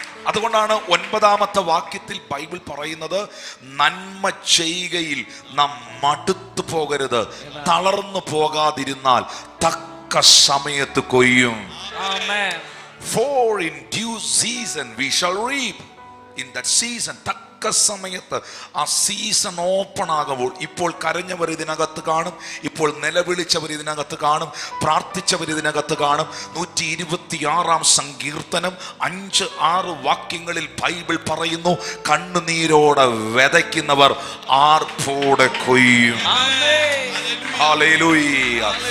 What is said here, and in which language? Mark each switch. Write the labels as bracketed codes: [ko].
[ml] അതുകൊണ്ടാണ് 9-ാമത്തെ വാക്യത്തിൽ ബൈബിൾ പറയുന്നത്, നന്മ ചെയ്യുകയിൽ നാം മടുത്തു പോകരുത്, തളർന്നു പോകാതിരുന്നാൽ തക്ക സമയത്ത് കൊയ്യും. [en] Amen. For in due season we shall reap. In that season, [ml] തക്ക സമയത്ത് ആ സീസൺ ഓപ്പൺ ആകുമ്പോൾ, ഇപ്പോൾ കരഞ്ഞവർ ഇതിനകത്ത് കാണും, ഇപ്പോൾ നിലവിളിച്ചവർ ഇതിനകത്ത് കാണും, പ്രാർത്ഥിച്ചവർ ഇതിനകത്ത് കാണും. 126 സങ്കീർത്തനം 5-6 വാക്യങ്ങളിൽ ബൈബിൾ പറയുന്നു, കണ്ണുനീരോടെ വിതയ്ക്കുന്നവർ ആർപ്പോടെ കൊയ്യും. ഹല്ലേലൂയ.